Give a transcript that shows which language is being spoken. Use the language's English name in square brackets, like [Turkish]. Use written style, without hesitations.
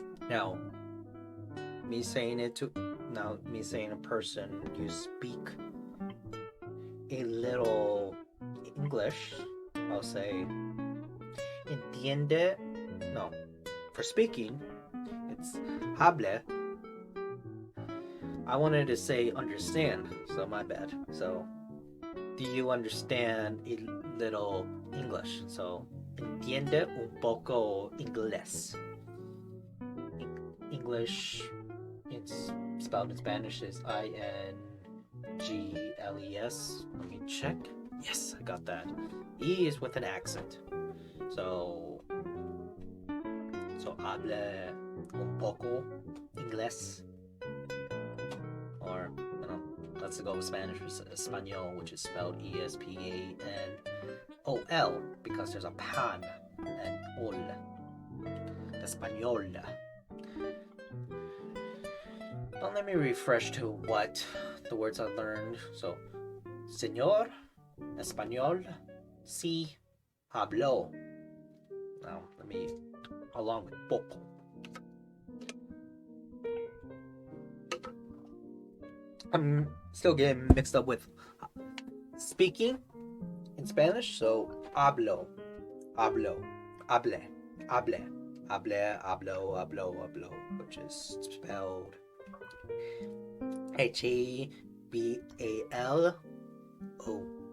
[English] Now, me saying a person, you speak a little English, I'll say entiende. No, for speaking, it's hable. I wanted to say understand, so my bad. So, do you understand a little English? [Spanish] So, entiende un poco inglés. [English] English, it's spelled in Spanish, is INGLES. Let me check. Yes, I got that. E is with an accent. [Spanish] So hable un poco inglés. [English] Or, let's go with Spanish, español, which is spelled ESPANOL, because there's a pan and ol. Español. Now let me refresh to what the words I learned. [Spanish] So, señor, español, sí, habló. [English] Now, let me, along with poco. I'm still getting mixed up with speaking in Spanish, so hablo, hable, which is spelled HABALO.